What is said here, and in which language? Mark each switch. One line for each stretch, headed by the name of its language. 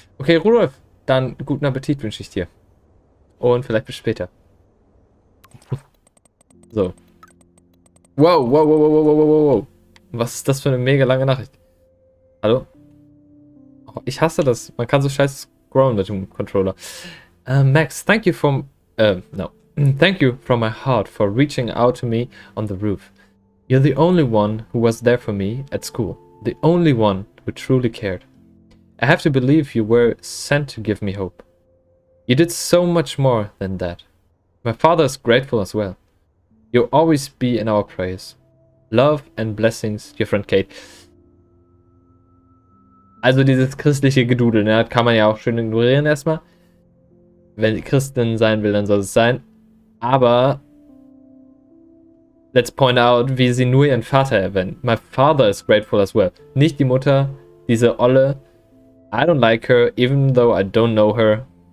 German: Okay, Rudolf, dann guten Appetit wünsche ich dir. Und vielleicht bis später. So. Wow, wow, wow, wow, wow, wow, wow, wow. Was ist das für eine mega lange Nachricht? Hallo? Oh, ich hasse das. Man kann so scheiße scrollen mit dem Controller.
English: Max, thank you no. Thank you from my heart for reaching out to me on the roof. You're the only one who was there for me at school. The only one who truly cared. I have to believe you were sent to give me hope. You did so much more than that. My father is grateful as well. You'll always be in our prayers. Love and blessings, your friend Kate.
German: Also dieses christliche Gedudel, ne, kann man ja auch schön ignorieren erstmal. Wenn die Christin sein will, dann soll es sein. Aber
English: let's point out,
German: wie sie nur ihren Vater erwähnt.
English: My father is grateful as well.
German: Nicht die Mutter, diese Olle.
English: I don't like her, even though I don't know her.